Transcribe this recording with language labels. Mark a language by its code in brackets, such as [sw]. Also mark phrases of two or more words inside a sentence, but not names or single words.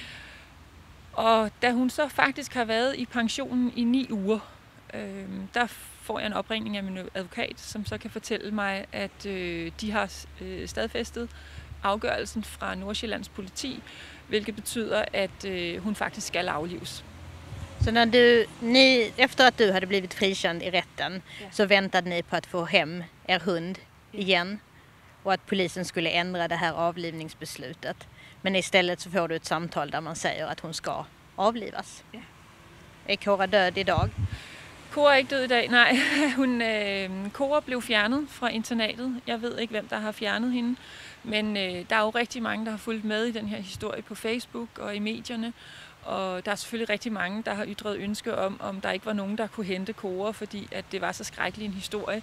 [da] Og da hun så faktisk har været i pensionen i 9 uger, der får jeg en opringning af min advokat, som så kan fortælle mig, at de har stadfæstet afgørelsen fra Nordsjællands politi, hvilket betyder, at hun faktisk skal aflives. [sv] Så efter att du hade blivit frikänd i rätten så väntade ni på att få hem er hund igen och att polisen skulle ändra det här avlivningsbeslutet. Men istället så får du ett samtal där man säger att hon ska avlivas. Ja. Är Cora død i dag? [da] Cora er ikke død i dag, nej. Cora blev fjernet fra internatet. Jeg ved ikke, hvem der har fjernet hende. Men der er jo rigtig mange, der har fulgt med i den her historie på Facebook og i medierne. Og der er selvfølgelig rigtig mange, der har ytret ønske om der ikke var nogen, der kunne hente Cora, fordi at det var så skrækkelig en historie.